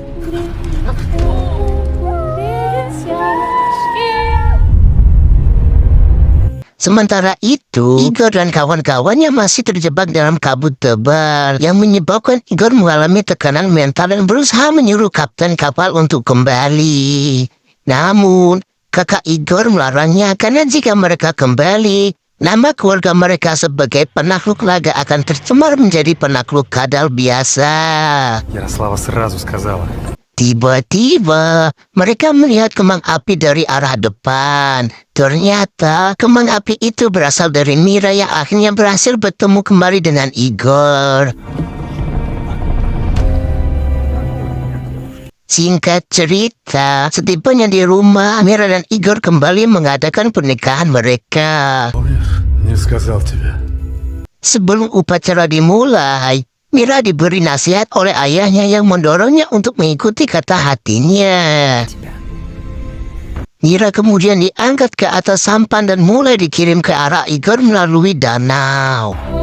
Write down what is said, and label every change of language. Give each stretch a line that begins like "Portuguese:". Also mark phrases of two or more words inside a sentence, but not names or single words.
Indonesian: Sementara itu, Igor dan kawan-kawannya masih terjebak dalam kabut tebal yang menyebabkan Igor mengalami tekanan mental dan berusaha menyuruh kapten kapal untuk kembali. Namun, kakak Igor melarangnya karena jika mereka kembali, nama keluarga mereka sebagai penakluk naga akan tercemar menjadi penakluk kadal biasa.
Russian: Ярослава сразу сказала.
Indonesian: Tiba-tiba, mereka melihat kembang api dari arah depan. Ternyata, kembang api itu berasal dari Mira yang akhirnya berhasil bertemu kembali dengan Igor. Singkat cerita, setibanya di rumah, Mira dan Igor kembali mengadakan pernikahan mereka.
Russian: Не сказал тебе.
Indonesian: Sebelum upacara dimulai, Mira diberi nasihat oleh ayahnya yang mendorongnya untuk mengikuti kata hatinya. Mira kemudian diangkat ke atas sampan dan mulai dikirim ke arah Igor melalui danau.